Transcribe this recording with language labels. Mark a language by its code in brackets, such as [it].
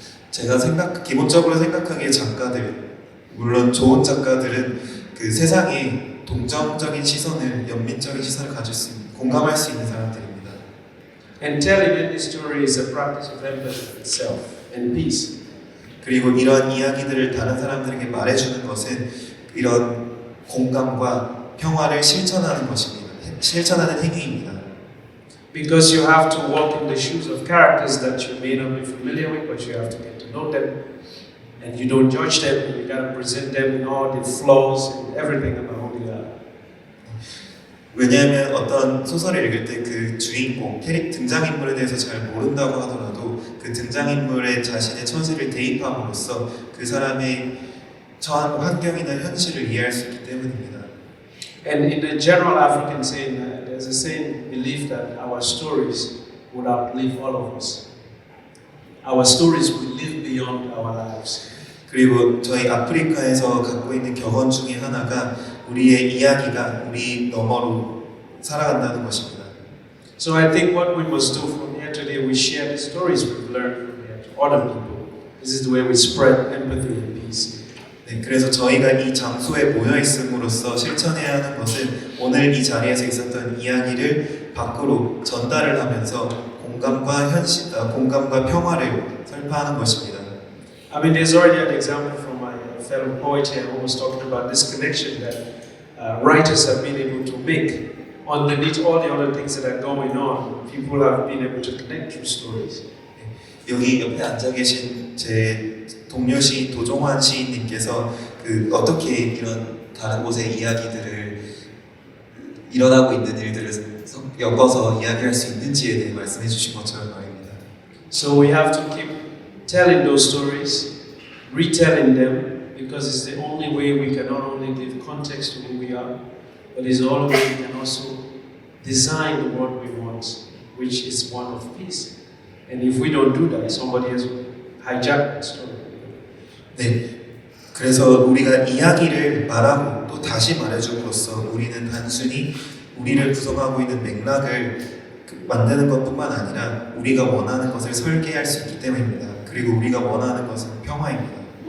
[ko] 제가 기본적으로 생각하기에 작가들, 물론 좋은 작가들은 그 세상에 동정적인 시선을, 연민적인 시선을 가질 수 있는, 공감할 수 있는 사람들입니다. [en] And telling any story is a practice of empathy itself and peace. [ko] 그리고 이런 이야기들을 다른 사람들에게 말해주는 것은 이런 공감과 평화를 실천하는 것입니다. 실천하는 행위입니다. [en] Because you have to walk in the shoes of characters that you may not be familiar with, but you have to get to know them. And you don't judge them, and you gotta present them in all the flaws and everything about who they are. [ko] 왜냐하면 어떤 소설을 읽을 때 그 주인공, 등장인물에 대해서 잘 모른다고 하더라도 그 등장인물의 자신의 처지를 대입함으로써 그 사람의 처한 환경이나 현실을 이해할 수 있기 때문입니다. [en] And in the general African saying, there's a saying belief that our stories would outlive all of us. Our stories will live beyond our lives. [ko] 그리고 저희 아프리카에서 갖고 있는 격언 중에 하나가 우리의 이야기가 우리 너머로 살아간다는 것입니다. [en] So I think what we must do from here today, we share the stories we've learned from here to other people. This is the way we spread empathy and peace. [ko] 네, 그래서 저희가 이 장소에 모여 있음으로써 실천해야 하는 것은 오늘 이 자리에서 있었던 이야기를 밖으로 전달을 하면서 공감과 평화를 설파하는 것입니다. [en] I mean, there's already an example from my fellow poet here who was talking about this connection that writers have been able to make underneath all the other things that are going on. People have been able to connect through stories. [ko] 여기 옆에 앉아 계신 제 동료 시인 도종환 시인님께서 어떻게 이런 다른 곳의 이야기들을 일어나고 있는 일들을 엮어서 이야기할 수 있는지에 대해 말씀해 주신 것처럼 말입니다. [en] So we have to keep telling those stories, retelling them, because it's the only way we can not only give context to who we are, but it's the only way we can also design the world we want, which is one of peace. And if we don't do that, somebody else will hijack that story. [ko] 네, 그래서 우리가 이야기를 말하고 또 다시 말해줌으로써 우리는 단순히 우리를 구성하고 있는 맥락을 만드는 것뿐만 아니라 우리가 원하는 것을 설계할 수 있기 때문입니다. 그리고 우리가 원하는 것은 평화입니다.